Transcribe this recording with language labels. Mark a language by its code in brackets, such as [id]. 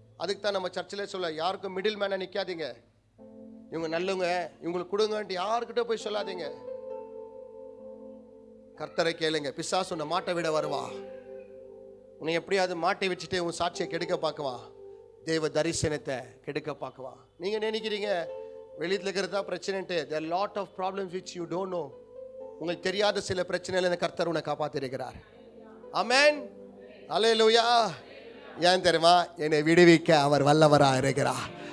[ta] அதுக்கு தான் நம்ம சர்ச்சில் சொல்ல, யாருக்கும் மிடில் மேனாக நிற்காதீங்க. இவங்க நல்லவங்க, இவங்களுக்கு கொடுங்கன்ட்டு யாருக்கிட்ட போய் சொல்லாதீங்க. கர்த்தரை கேளுங்க. பிசாசு உன்னை மாட்ட விட வருவா. உன்னை எப்படியாவது மாட்டி வச்சுட்டு உன் சாட்சியை கெடுக்க பார்க்குவா. தேவ தரிசனத்தை கெடுக்க பார்க்குவா. நீங்க நினைக்கிறீங்க வெளியில் இருக்கிறதா பிரச்சனைன்ட்டு. [en] there are lot of problems which you don't know. [ta] உங்களுக்கு தெரியாத சில பிரச்சனையில கர்த்தர் உன்னை காப்பாத்திருக்கிறார். ஆமென், அல்லேலூயா. ஏன் தெரியுமா? என்னை விடுவிக்க அவர் வல்லவராக இருக்கிறார்.